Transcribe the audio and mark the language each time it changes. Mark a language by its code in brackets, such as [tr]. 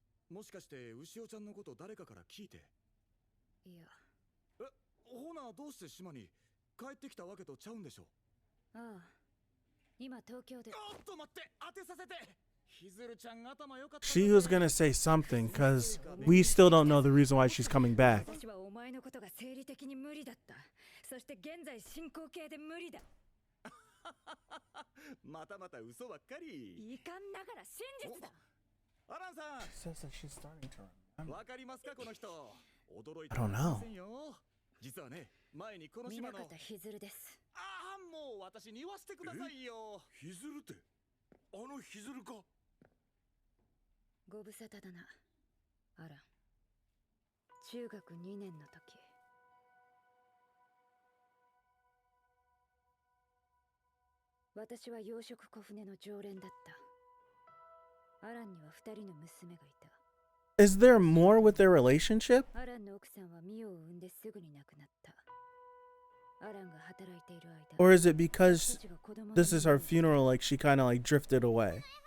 [ja] もしかして牛尾ちゃんのこと誰かから聞いて。いや。ほなどうして島に帰ってきたわけとちゃうんでしょう。ああ。今東京で。おっと待って、当てさせて。 [en] She was gonna say something because we still don't know the reason why she's coming back. [ja] 私はお前のことが生理的に無理だった。そして現在進行形で無理だ。またまた嘘ばっかり。遺憾ながら真実だ。アランさん。 [en] She says that she's starting to remember. [ja] わかりますかこの人。驚い [en] I don't know. [ja] 実はね、前にこの島の。南方ひずるです。ああ、もう私に言わせてくださいよ。ひずるってあのひずるか。ご無沙汰だな、アラン。中学2年の時。私は養殖小舟の常連だった。アランには2人の娘がいた。 [en] Is there more with their relationship? [ja] アランの奥さんはミオを産んですぐに亡くなった。アランが働いている間。 [en] Or is it because this is her funeral, like she kind of like drifted away?